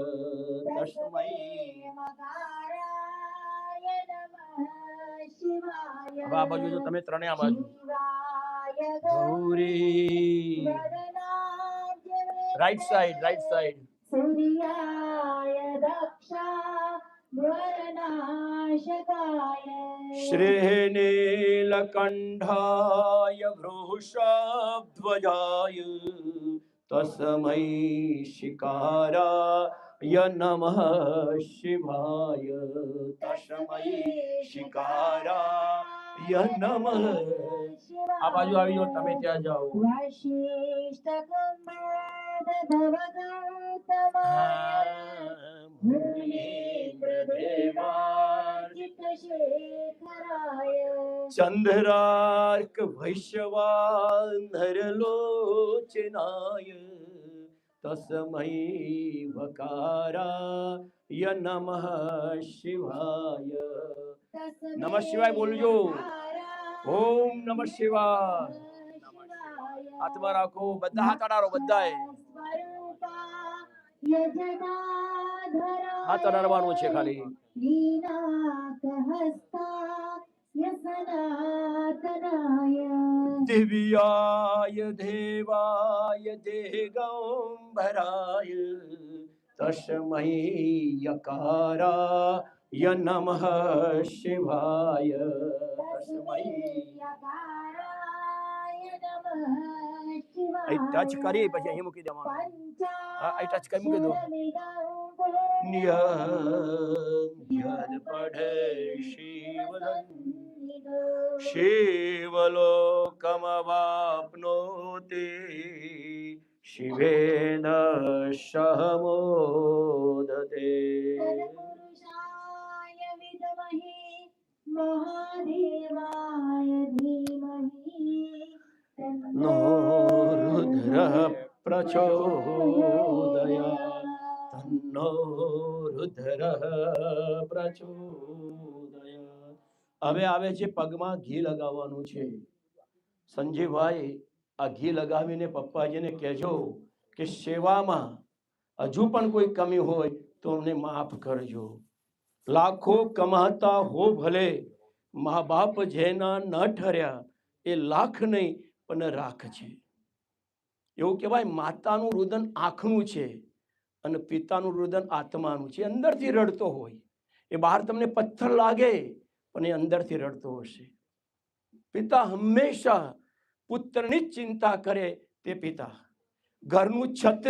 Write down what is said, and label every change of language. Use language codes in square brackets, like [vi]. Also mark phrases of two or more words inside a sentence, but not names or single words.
[sa] તસ્મૈ મકારાય નમઃ શિવાય. [gu] આ બાજુ જો તમે ત્રણે આ બાજુ. ગૌરી રાઈટ સાઈડ. [sa] સૂર્યાય દક્ષા वरनाशकाय श्रीनीलकण्ठाय वृषभध्वजाय तस्मै शिकाराय नमः शिवाय तस्मै शिकाराय नमः [gu] આ બાજુ આવી જાઓ તમે ત્યાં જાઓ [sa] चंद्रार्क वैश्वानरलोचनाय तस्मै वकाराय नमः शिवाय नमः शिवाय [gu] बोलજો [sa] ओम नमः शिवाय [gu] हाथમાં રાખો બધા હાથ અડાડો બધાએ હાથ અડાડવાનું છે ખાલી [sa] दिव्याय देवाय दिगंबराय तस्मै यकाराय नमः शिवाय तस्मै [gu] टच કરી પછી અહીં મૂકી દેવાનું આ ટચ કરી મૂકી દો [sa] યદ પઢે शिवलोकमवाप्नोति शिवेन सह मोदते नो रुद्रः प्रचोदयात् तन्नो रुद्रः [gu] प्रचोदयात् હવે આવે છે પગમાં ઘી લગાવવાનું છે સંજીવભાઈ આ ઘી લગાવીને પપ્પાજીને કહેજો કે સેવામાં હજુ પણ કોઈ કમી હોય તો અમને માફ કરજો લાખો કમાતા હો ભલે મા બાપ જેના ન ઠર્યા એ લાખ નહીં પણ રાખ છે એવું કહેવાય માતાનું રુદન આંખનું છે અને પિતાનું રુદન આત્માનું છે અંદરથી રડતો હોય એ બહાર તમને પથ્થર લાગે પણ એ અંદરથી રડતો હશે પિતા હંમેશા પુત્રની ચિંતા કરે તે પિતા ઘરનું છત્ર